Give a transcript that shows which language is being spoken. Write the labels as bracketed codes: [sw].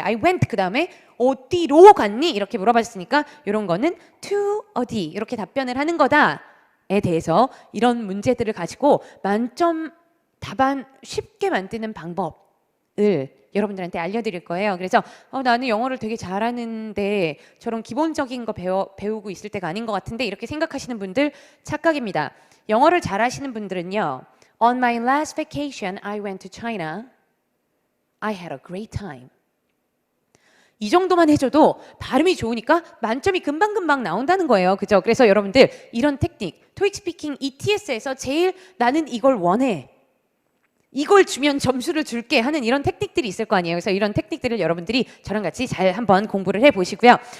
[en] I went [ko] 그 다음에 어디로 갔니? 이렇게 물어봤으니까 이런 거는 to 어디 이렇게 답변을 하는 거다에 대해서 이런 문제들을 가지고 만점 답안 쉽게 만드는 방법을 여러분들한테 알려드릴 거예요. 그래서 나는 영어를 되게 잘하는데 저런 기본적인 거 배우고 있을 때가 아닌 것 같은데 이렇게 생각하시는 분들 착각입니다. 영어를 잘하시는 분들은요. [en] On my last vacation, I went to China. I had a great time. [ko] 이 정도만 해줘도 발음이 좋으니까 만점이 금방금방 나온다는 거예요. 그죠? 그래서 여러분들 이런 테크닉, 토익 스피킹 ETS에서 제일 나는 이걸 원해. 이걸 주면 점수를 줄게 하는 이런 테크닉들이 있을 거 아니에요. 그래서 이런 테크닉들을 여러분들이 저랑 같이 잘 한번 공부를 해보시고요.